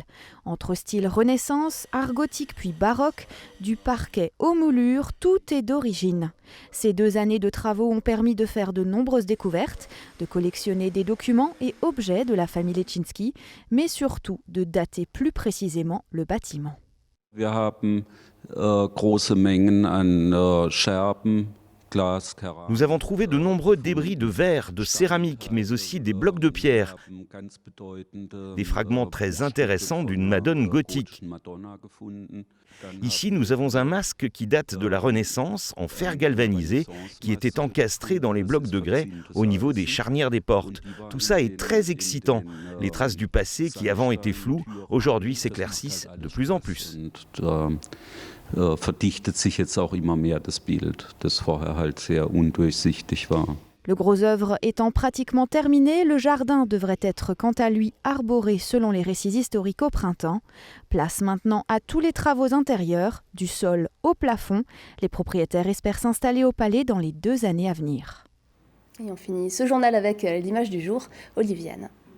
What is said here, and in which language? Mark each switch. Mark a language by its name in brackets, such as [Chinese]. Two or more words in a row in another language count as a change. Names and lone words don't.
[French] Entre style Renaissance, art gothique puis baroque, du parquet aux moulures, tout est d'origine. Ces 2 années de travaux ont permis de faire de nombreuses découvertes, de collectionner des documents et objets de la famille Leszczynski, mais surtout de dater plus précisément le bâtiment. [German] Wir haben große Mengen an Scherben. [French] Nous avons trouvé de nombreux débris de verre, de céramique, mais aussi des blocs de pierre, des fragments très intéressants d'une Madone gothique. Ici, nous avons un masque qui date de la Renaissance, en fer galvanisé, qui était encastré dans les blocs de grès au niveau des charnières des portes. Tout ça est très excitant. Les traces du passé qui avant étaient floues, aujourd'hui s'éclaircissent de plus en plus. [German] Verdichtet sich jetzt auch immer mehr das Bild, das vorher halt sehr undurchsichtig war. [French] Le gros œuvre étant pratiquement terminé, le jardin devrait être quant à lui arboré selon les récits historiques au printemps. Place maintenant à tous les travaux intérieurs, du sol au plafond. Les propriétaires espèrent s'installer au palais dans les 2 années à venir. Et on finit ce journal avec l'image du jour, Oliviane.